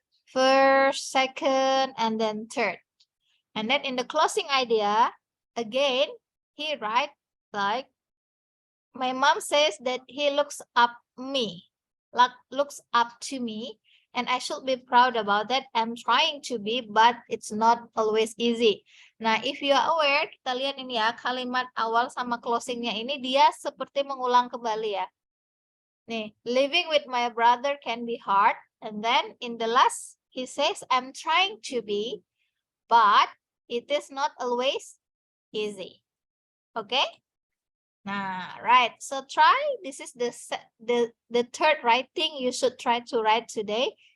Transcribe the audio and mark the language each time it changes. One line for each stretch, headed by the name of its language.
English: First, second, and then third. And then in the closing idea, again, he write like, my mom says that he looks up me, like looks up to me, and I should be proud about that. I'm trying to be, but it's not always easy.
Indonesian: Nah,
English: if you are aware,
Indonesian: kita lihat ini ya, kalimat awal sama closingnya ini dia seperti mengulang kembali ya.
English: Nih, living with my brother can be hard. And then in the last, he says, I'm trying to be, but it is not always easy. Okay? Nah, right. So try. This is the third writing you should try to write today.